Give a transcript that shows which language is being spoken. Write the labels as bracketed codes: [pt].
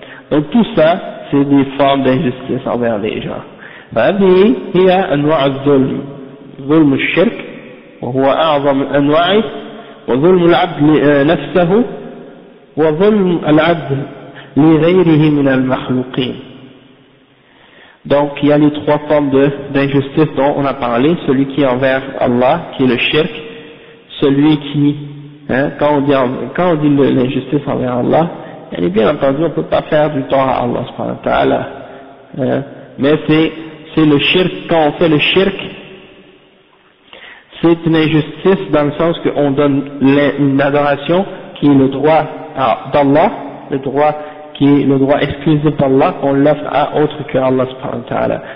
[fr] Donc tout ça, c'est des formes d'injustice envers les gens. [ar] فهذه هي أنواع الظلم، ظلم الشرك وهو أعظم أنواعه، وظلم العبد نفسه، وظلم العبد لغيره من المخلوقين. [fr] Donc il y a les trois formes d'injustice dont on a parlé, celui qui est envers Allah, qui est le shirk, celui qui, hein, quand on dit l'injustice envers Allah, Et bien entendu, on ne peut pas faire du tort à Allah subhanahu wa ta'ala. Mais c'est le shirk, quand on fait le shirk, c'est une injustice dans le sens qu'on donne une adoration qui est le droit d'Allah, le droit qui est le droit exclusif d'Allah, qu'on l'offre à autre que Allah subhanahu wa ta'ala.